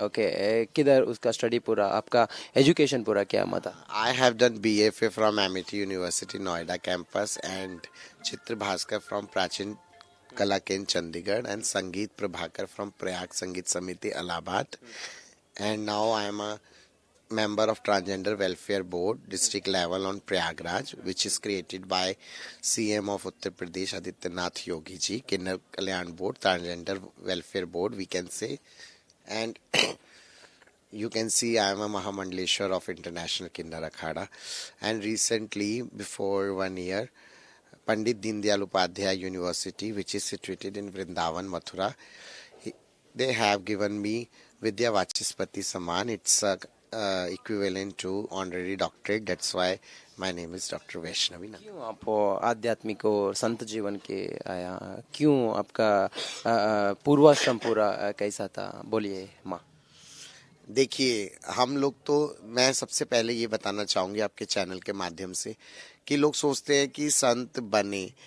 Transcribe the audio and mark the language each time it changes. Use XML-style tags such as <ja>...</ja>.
<hi>Okay, किधर उसका study पूरा, आपका एजुकेशन पूरा क्या मता?</hi> <en>I have done BFA from Amity University Noida campus and Chitra Bhaskar from Prachin Kala Kendra Chandigarh and Sangeet Prabhakar from Prayag Sangeet Samiti Allahabad, and now I am a member of Transgender Welfare Board district level on Prayagraj, which is created by CM of Uttar Pradesh Adityanath Yogi ji, Kinnar Kalyan Board, Transgender Welfare Board we can say. And you can see I am a Mahamandaleshwar of International Kinnar Akhada, and recently before 1 year Pandit Deendayal Upadhyay University, which is situated in Vrindavan, Mathura, they have given me Vidya Vachaspati Saman. It's equivalent to honorary doctorate. That's why my name is Dr. Vaishnavi.</en> <hi>क्यों आप आध्यात्मिक और संत जीवन के आया? क्यों आपका पूर्वाश्रम पूरा कैसा था? बोलिए माँ। देखिए, हम लोग तो, मैं सबसे पहले ये बताना चाहूँगी आपके चैनल के माध्यम से कि लोग सोचते हैं कि संत बने।</hi>